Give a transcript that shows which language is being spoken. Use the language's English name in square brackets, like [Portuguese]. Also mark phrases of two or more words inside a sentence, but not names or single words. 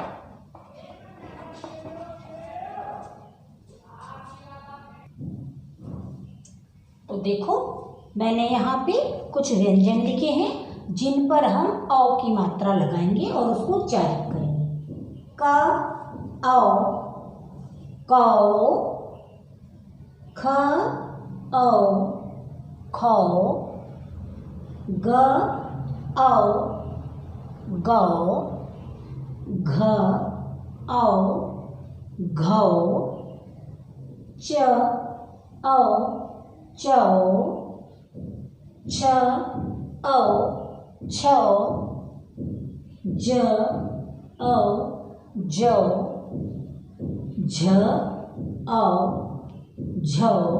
[Hindi] तो देखो, मैंने यहाँ पे कुछ व्यंजन लिखे हैं जिन पर हम औ की मात्रा लगाएंगे और उसको उच्चारित करेंगे। क, औ, कौ, ख, औ, खौ, ग, औ, गौ, घ, औ, घौ, च, औ, चौ, छ, औ, छौ, ज, औ, जौ, झ, औ, झौ,